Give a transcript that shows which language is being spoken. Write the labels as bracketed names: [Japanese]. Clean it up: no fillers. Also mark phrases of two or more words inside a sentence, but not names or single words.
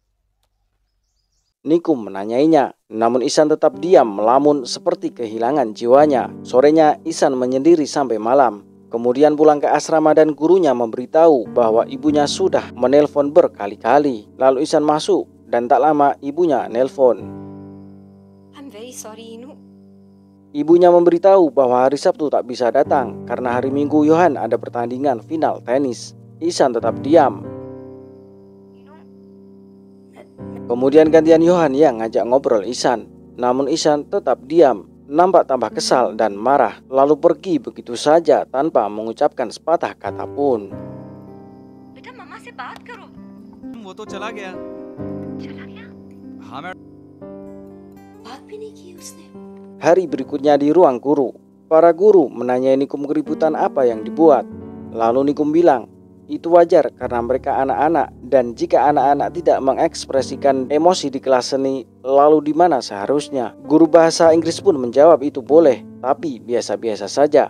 [Indonesian] Nikum menanyainya, namun Ihsan tetap diam melamun seperti kehilangan jiwanya. Sorenya Ihsan menyendiri sampai malam. Kemudian pulang ke asrama dan gurunya memberitahu bahwa ibunya sudah menelpon berkali-kali. Lalu Ihsan masuk dan tak lama ibunya nelpon. [English] I'm very sorry, [Indonesian] Inu. Ibunya memberitahu bahwa hari Sabtu tak bisa datang karena hari Minggu Johan ada pertandingan final tenis. Ihsan tetap diam. Kemudian gantian Johan yang ngajak ngobrol Ihsan. Namun Ihsan tetap diam, nampak tambah kesal dan marah, lalu pergi begitu saja tanpa mengucapkan sepatah kata pun. [Hindi] बेटा मम्मा से बात करो. वो तो चला गया. चला गया? हाँ मैं. बात भी नहीं की उसने. [Indonesian] Hari berikutnya di ruang guru, para guru menanyai Nikum keributan apa yang dibuat. Lalu Nikum bilang, itu wajar karena mereka anak-anak dan jika anak-anak tidak mengekspresikan emosi di kelas seni, lalu di mana seharusnya? Guru bahasa Inggris pun menjawab itu boleh, tapi biasa-biasa saja.